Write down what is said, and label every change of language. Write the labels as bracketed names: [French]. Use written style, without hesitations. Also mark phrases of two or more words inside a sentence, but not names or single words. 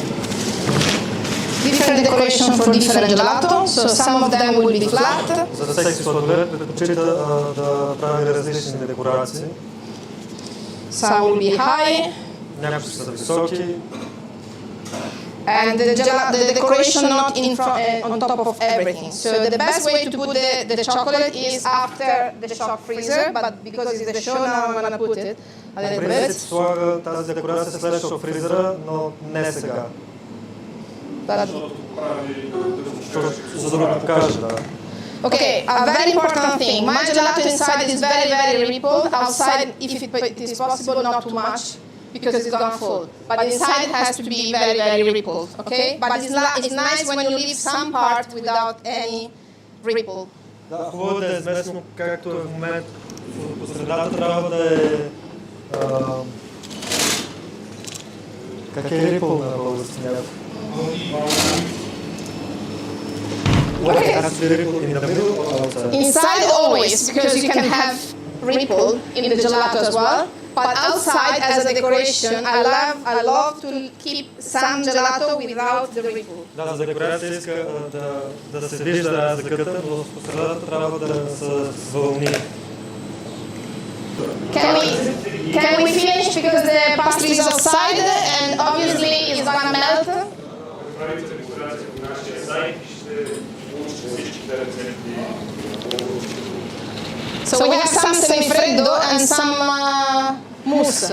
[English] Different decoration for different gelato. So some of them will be flat. [Bulgarian] За всеки сладолед предпочита да прави различни декорации. [English] Some will be high. [Bulgarian] Някои ще са високи. [English] And the decoration not in front, on top of everything. So the best way to put the chocolate is after the shock freezer, but because it's the show now I'm gonna put it a little bit. [Bulgarian] Слага тази декорация след шок фризера, но не сега. За да го покажа, да. [English] Okay, a very important thing. My gelato inside is very, very rippled. Outside, if it is possible, not too much, because it's gonna fall. But inside it has to be very, very rippled, okay? But it's nice when you leave some part without any ripple. [Bulgarian] Да, хубаво да е известно, както е в момента. По средата трябва да е... Как е рипъл на български някакво? [English] Okay. Has to be rippled in the middle or outside? Inside always, because you can have ripple in the gelato as well. But outside, as a decoration, I love to keep some gelato without the ripple. [Bulgarian] Да, за декорация иска да се вижда разликата, но по средата трябва да са вълни. [English] Can we finish because the pastry is outside and obviously it's gonna melt? So we have some semi-freddo and some mousse.